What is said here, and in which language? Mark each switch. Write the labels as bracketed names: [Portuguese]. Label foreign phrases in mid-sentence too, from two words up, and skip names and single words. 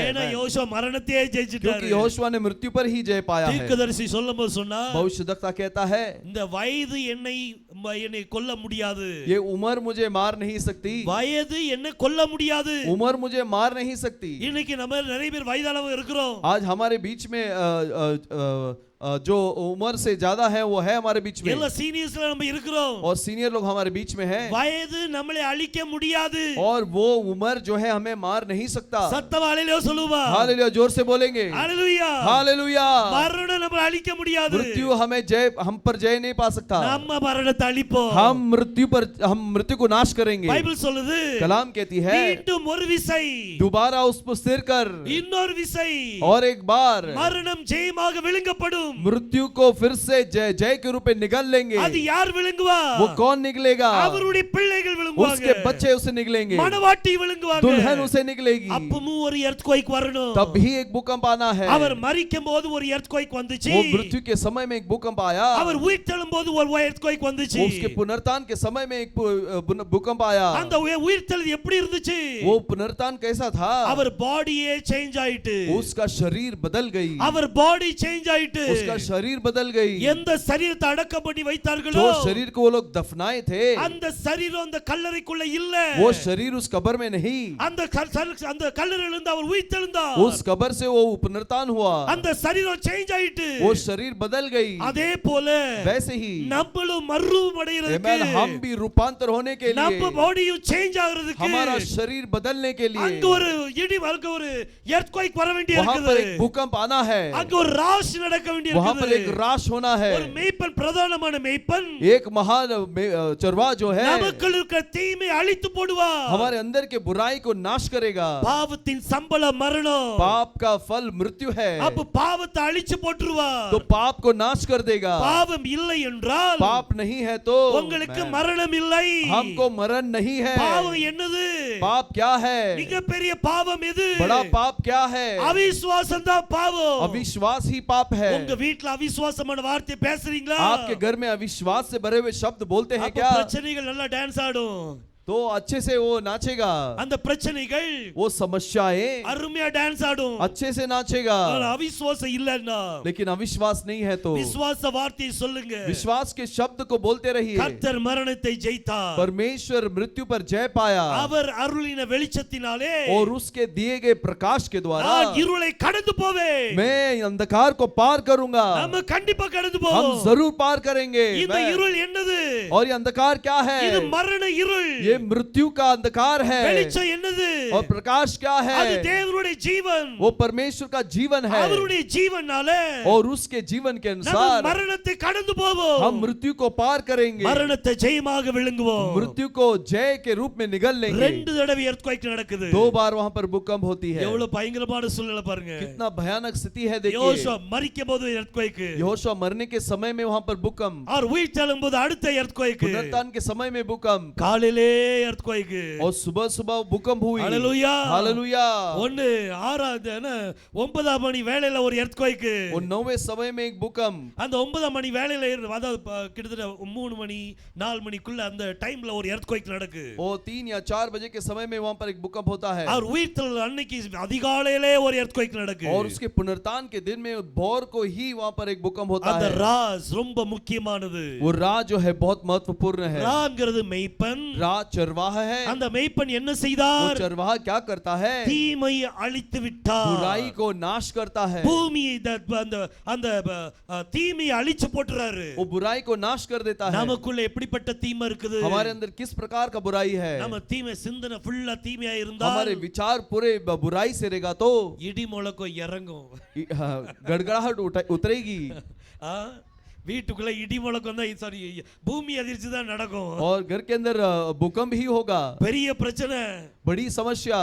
[Tamil] ஏன்னா யோசுவா மரணத்தையே ஜெயிச்சிட்டாரு. [Hindi] क्योंकि यहोशुआ ने मृत्यु पर ही जय पाया है। [Tamil] தீர்க்கதரிசி சொல்லும்போது சொன்னா, [Hindi] भविष्यद्वक्ता कहता है, [Tamil] இந்த வயது என்னை கொல்ல முடியாது. [Hindi] ये उम्र मुझे मार नहीं सकती। [Tamil] வயது என்ன கொல்ல முடியாது. [Hindi] उम्र मुझे मार नहीं सकती। [Tamil] இன்னைக்கு நம்ம நிறைய பேர் வயதானவங்க இருக்கிறோம். [Hindi] आज हमारे बीच में जो उम्र से ज्यादा है वो है हमारे बीच में। [Tamil] எல்லா சீனியர்ஸ்ல நம்ம இருக்கிறோம். [Hindi] और सीनियर लोग हमारे बीच में हैं। [Tamil] வயது நம்மளை அழிக்க முடியாது. [Hindi] और वो उम्र जो है हमें मार नहीं सकता। [Tamil] சத்தம் ஹalleluya சொல்லுவா. [Hindi] हालेलुया, जोर से बोलेंगे [Tamil] ஹalleluya. [Hindi] हालेलुया। [Tamil] மரணம் நம்மளை அழிக்க முடியாது. [Hindi] मृत्यु हमें हम पर जय नहीं पा सकता। [Tamil] நம்ம மரணத்தை அழிப்போம். [Hindi] हम मृत्यु को नाश करेंगे। [Tamil] பைபிள் சொல்லுது, [Hindi] कलाम कहती है, [Tamil] மீண்டும் ஒரு விசை, [Hindi] दोबारा उसको स्थिर कर। [Tamil] இன்னொரு விசை, [Hindi] और एक बार [Tamil] மரணம் ஜெயமாக விழுங்கப்படும். விழுங்கும். [Hindi] मृत्यु को फिर से जय जय के रूप में निगल लेंगे. [Tamil] அது யார் விழுங்குவா? [Hindi] वो कौन निकलेगा? [Tamil] அவருடைய பிள்ளைகள் விழுங்குவாங்க. [Hindi] उसके बच्चे उसे निकलेंगे. [Tamil] மணவாட்டி விழுங்குவாங்க. [Hindi] दुल्हन उसे निकलेगी. [Tamil] அப்பமும் ஒரு earthquake வரணும். [Hindi] तब भी एक भूकंप आना है. [Tamil] அவர் மரிக்கும்போது ஒரு earthquake வந்துச்சு. [Hindi] वो मृत्यु के समय में एक भूकंप आया. [Tamil] அவர் உயிர்த்தெழும்போது ஒரு earthquake வந்துச்சு. [Hindi] उसके पुनरुत्थान के समय में एक भूकंप आया. [Tamil] அந்த உயிர்த்தெழுது எப்படி இருந்துச்சு? [Hindi] वो पुनरुत्थान कैसा था? [Tamil] அவர் பாடியே சேஞ்ச் ஆயிட்டு. [Hindi] उसका शरीर बदल गई. [Tamil] அவர் பாடி சேஞ்ச் ஆயிட்டு. [Hindi] उसका शरीर बदल गई. [Tamil] எந்த சரீரத்தை அடக்கம் பண்ணி வைத்தார்களோ [Hindi] जो शरीर को वो लोग दफनाए थे, [Tamil] அந்த சரீரம் அந்த கல்லறைக்குள்ள இல்ல. [Hindi] वो शरीर उस कब्र में नहीं. [Tamil] அந்த கல்லறையில இருந்து அவர் உயிர்த்தெழுந்தார். [Hindi] उस कब्र से वो पुनरुत्थान हुआ. [Tamil] அந்த சரீரம் சேஞ்ச் ஆயிட்டு. [Hindi] वो शरीर बदल गई. [Tamil] அதே போல [Hindi] वैसे ही [Tamil] நம்மளும் மறுரூபம் அடையிறதுக்கு, [Hindi] हम भी रूपांतर होने के लिए, [Tamil] நம்ம பாடியும் சேஞ்ச் ஆகிறதுக்கு, [Hindi] हमारा शरीर बदलने के लिए [Tamil] அங்க ஒரு இடி அங்க ஒரு earthquake வர வேண்டிய [Hindi] वहां [Tamil] இருக்குது. [Hindi] पर एक भूकंप आना है. [Tamil] அங்க ஒரு ராஷ் நடக்க வேண்டிய [Hindi] वहां पर [Tamil] இருக்குது. [Hindi] एक राश होना है. [Tamil] ஒரு மேய்ப்பன், பிரதானமான மேய்ப்பன் [Hindi] एक महान चरवाहा जो है [Tamil] நமக்குள்ள இருக்கிற தீமை அழித்து போடுவா. [Hindi] हमारे अंदर के बुराई को नाश करेगा. [Tamil] பாவத்தின் சம்பளம் மரணம். [Hindi] पाप का फल मृत्यु है. [Tamil] அப்ப பாவத்தை அழிச்சு போட்டுருவா. [Hindi] तो पाप को नाश कर देगा. [Tamil] பாவம் இல்லை என்றால் [Hindi] पाप नहीं है तो [Tamil] உங்களுக்கு மரணம் இல்லை. [Hindi] हमको मरण नहीं है. [Tamil] பாவம் என்னது? [Hindi] पाप क्या है? [Tamil] மிகப்பெரிய பாவம் எது? [Hindi] बड़ा पाप क्या है? [Tamil] அவிசுவாசம் தான் பாவம். [Hindi] अविश्वास ही पाप है. [Tamil] உங்க வீட்ல அவிசுவாசமான வார்த்தை பேசுறீங்களா? [Hindi] आपके घर में अविश्वास से भरे हुए शब्द बोलते हैं [Tamil] அப்ப [Hindi] क्या? [Tamil] பிரச்சனைகள் நல்லா டான்ஸ் ஆடும். [Hindi] तो अच्छे से वो नाचेगा. [Tamil] அந்த பிரச்சனைகள் [Hindi] वो समस्याएं [Tamil] அருமையா டான்ஸ் ஆடும். [Hindi] अच्छे से नाचेगा. [Tamil] அவிசுவாசம் இல்லன்னா, [Hindi] लेकिन अविश्वास नहीं है तो [Tamil] விசுவாச வார்த்தையை சொல்லுங்க. [Hindi] विश्वास के शब्द को बोलते रहिए. [Tamil] கர்த்தர் மரணத்தை ஜெயித்தார். [Hindi] परमेश्वर मृत्यु पर जय पाया [Tamil] அவர் அருளின வெளிச்சத்தினாலே [Hindi] और उसके दिए गए प्रकाश के द्वारा [Tamil] நான் இருளை கடந்து போவேன். [Hindi] मैं अंधकार को पार करूंगा. [Tamil] நம்ம கண்டிப்பா கடந்து [Hindi] हम [Tamil] போவோம். [Hindi] जरूर पार करेंगे. [Tamil] இந்த இருள் என்னது? [Hindi] और ये अंधकार क्या है? [Tamil] இது மரண இருள். [Hindi] ये मृत्यु का अंधकार है. [Tamil] வெளிச்சம் என்னது? [Hindi] और प्रकाश क्या है? [Tamil] அது தேவனுடைய ஜீவன். [Hindi] वो परमेश्वर का जीवन है. [Tamil] அவருடைய ஜீவனால [Hindi] और उसके जीवन के [Tamil] நம்ம [Hindi] अनुसार [Tamil] மரணத்தை கடந்து போவோம். [Hindi] हम मृत्यु को पार करेंगे. [Tamil] மரணத்தை ஜெயமாக விழுங்குவோம். [Hindi] मृत्यु को जय के रूप में निगल लेंगे. [Tamil] ரெண்டு தடவை earthquake நடக்குது. [Hindi] 2 बार वहां पर भूकंप होती है. [Tamil] எவ்வளவு பயங்கரமான சூழ்நிலை பாருங்க. [Hindi] कितना भयानक स्थिति है देखिए. [Tamil] யோசுவா மரிக்கும்போது earthquake, [Hindi] यहोशू मरने के समय में वहां पर भूकंप, [Tamil] और உயிர்த்தெழும்போது அடுத்த earthquake, [Hindi] पुनरुत्थान के समय में भूकंप, [Tamil] காலையிலே earthquake. [Hindi] और सुबह सुबह भूकंप हुई. हालेलुया हालेलुया. [Tamil] 9 மணி வேளையில ஒரு earthquake. [Hindi] और 9वें समय में एक भूकंप. [Tamil] அந்த 9 மணி வேளையில அதாவது கிட்டத்தட்ட 3 மணி 4 மணிக்குள்ள அந்த டைம்ல ஒரு earthquake நடக்கு. [Hindi] और 3 या 4 बजे के समय में वहां पर एक भूकंप होता है. [Tamil] और உயிர்த்தெழுதல் அன்னைக்கு அதிகாலையிலே ஒரு earthquake நடக்கு. [Hindi] और उसके पुनरुत्थान के दिन में भोर को ही वहां पर एक भूकंप होता [Tamil] அந்த [Hindi] है. [Tamil] ராஸ் ரொம்ப முக்கியமானது. [Hindi] वो राज जो है बहुत महत्वपूर्ण है. [Tamil] ராங்கிறது மெய்ப்பன். [Hindi] राज चरवाहा है. [Tamil] அந்த மெய்ப்பன் என்ன [Hindi] वो [Tamil] செய்தார்? [Hindi] चरवाहा क्या करता है? [Tamil] தீமையை அழித்து விட்டார். [Hindi] बुराई को नाश करता है. [Tamil] பூமியை அந்த அந்த தீமையை அழிச்சு போட்டுறாரு. [Hindi] वो बुराई को नाश कर देता है. [Tamil] நமக்குள்ள எப்படிப்பட்ட தீமை இருக்குது? [Hindi] हमारे अंदर किस प्रकार का बुराई है? [Tamil] நம்ம தீமை சிந்தனை ஃபுல்லா தீமையா இருந்தா [Hindi] हमारे विचार पूरे बुराई से रहेगा तो [Tamil] இடி முழக்கம் இறங்கும். [Hindi] गड़गड़ाहट उतरेगी. [Tamil] வீட்டுக்குள்ள இடி முழக்கம் தான், சாரி பூமி அதிர்ச்சி தான் நடக்கும். [Hindi] और घर के अंदर भूकंप ही होगा. [Tamil] பெரிய பிரச்சனை, [Hindi] बड़ी समस्या.